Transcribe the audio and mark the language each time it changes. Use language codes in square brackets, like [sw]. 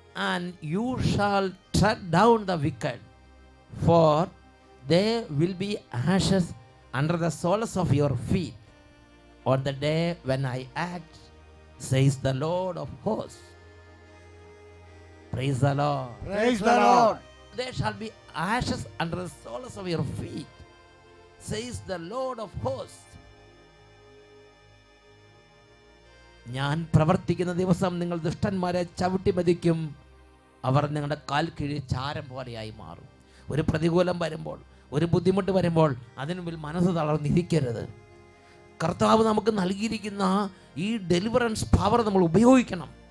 [en] And you shall tread down the wicked, for they will be ashes under the soles of your feet on the day when I act, says the Lord of hosts. Praise the Lord. Praise the Lord. There shall be ashes under the soles of your feet, says the Lord of hosts. [ml] ഞാൻ പ്രവർത്തിക്കുന്ന ദിവസം നിങ്ങൾ ദുഷ്ടന്മാരെ ചവിട്ടി മതിക്കും, അവർ നിങ്ങളുടെ കാൽ കീഴിൽ ചാരം പോലെയായി മാറും. ഒരു പ്രതികൂലം വരുമ്പോൾ, ഒരു ബുദ്ധിമുട്ട് വരുമ്പോൾ അതിനു മുമ്പിൽ മനസ്സ് തളർന്നിരിക്കരുത്. കർത്താവ് നമുക്ക് നൽകിയിരിക്കുന്ന ഈ ഡെലിവറൻസ് പവർ നമ്മൾ ഉപയോഗിക്കണം.